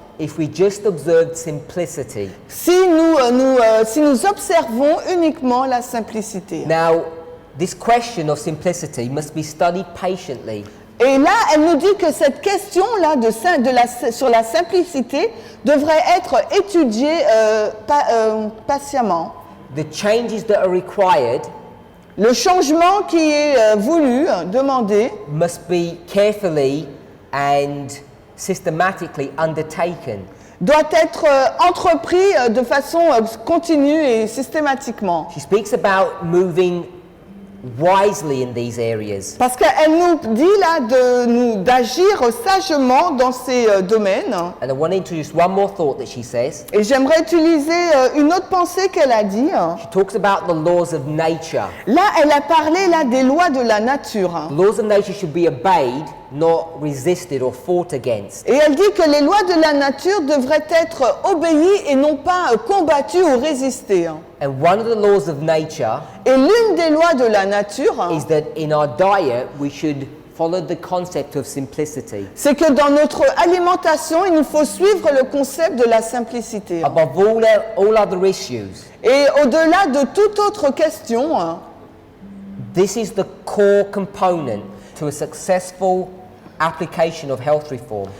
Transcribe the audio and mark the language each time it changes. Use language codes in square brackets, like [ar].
[en] If we just observed simplicity. [fr] Si nous observons uniquement la simplicité. [en] Now, this question of simplicity must be studied patiently. [fr] Et là, elle nous dit que cette question-là sur la simplicité devrait être étudiée patiemment. [en] The changes that are required [fr] Le changement qui est voulu, demandé, [en] must be carefully and systematically undertaken. [fr] doit être entrepris de façon continue et systématiquement. [en] She speaks about moving wisely in these areas. [fr] Parce qu'elle nous dit là d'agir sagement dans ces domaines. [en] And I want to introduce one more thought that she says. [fr] Et j'aimerais utiliser une autre pensée qu'elle a dit. [en] She talks about the laws of nature. [fr] Là, elle a parlé là des lois de la nature. [en] The laws of nature should be obeyed, not resisted or fought against. [fr] Et elle dit que les lois de la nature devraient être obéies et non pas combattues ou résistées. [en] And one of the laws of nature [fr] Et l'une des lois de la nature, [en] is that in our diet we should follow the concept of simplicity. [fr] c'est que dans notre alimentation, il nous faut suivre le concept de la simplicité. [en] Above all other issues, [fr] Et au-delà de toute autre question, [en] this is the core component to a successful application of health reform.